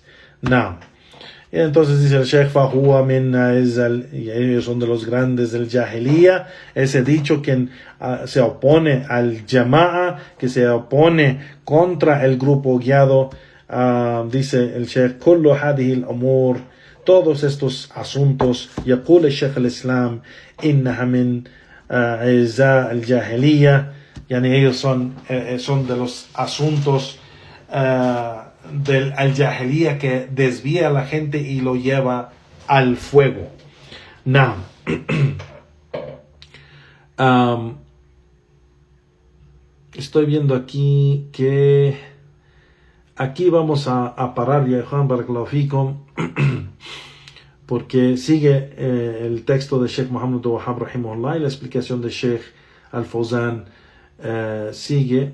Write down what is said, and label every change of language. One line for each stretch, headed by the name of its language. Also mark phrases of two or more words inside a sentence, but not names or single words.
Spanish: No. Y entonces dice el Sheikh,
Arabic: فهو منا
Spanish: y ellos son de los grandes del Jahiliya, ese dicho que se opone al Jama'a, que se opone contra el grupo guiado. Dice el Sheikh,
Arabic: كل هذه الأمور,
Spanish: todos estos asuntos, yaqul el Sheikh al-Islam,
Arabic: إنها من إزاء الجاهلية,
Spanish: yani ellos son de los asuntos del al-Jahiliya que desvía a la gente y lo lleva al fuego. Now, estoy viendo aquí que aquí vamos a parar, ya Juan
Arabic: بارك الله فيكم,
Spanish: porque sigue el texto de Sheikh Muhammad Wahhab rahimahullah y la explicación de Sheikh Al-Fawzan sigue.